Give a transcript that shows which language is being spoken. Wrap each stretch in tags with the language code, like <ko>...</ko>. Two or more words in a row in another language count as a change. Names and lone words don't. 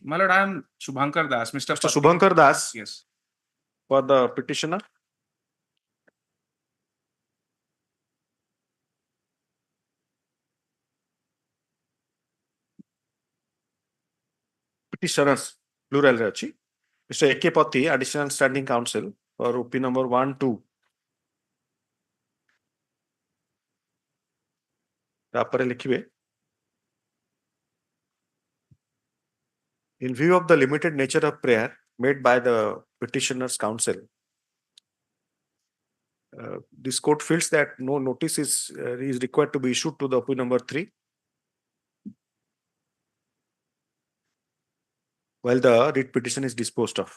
<en>My lord, I am Shubhankar Das, Mr. Mr. Patti. Shubhankar Das Yes. for the petitioner. Petitioners, plural</en> <or>ରେ ଅଛି.</or> <en>Mr. A.K. Patti, additional standing counsel for OP number 1, 2.</en> <or>ତାପରେ ଲେଖିବେ.</or> <en>In view of the limited nature of prayer made by the petitioner's counsel, this court feels that no notice is required to be issued to the OP number 3 while the writ petition is disposed of.</en>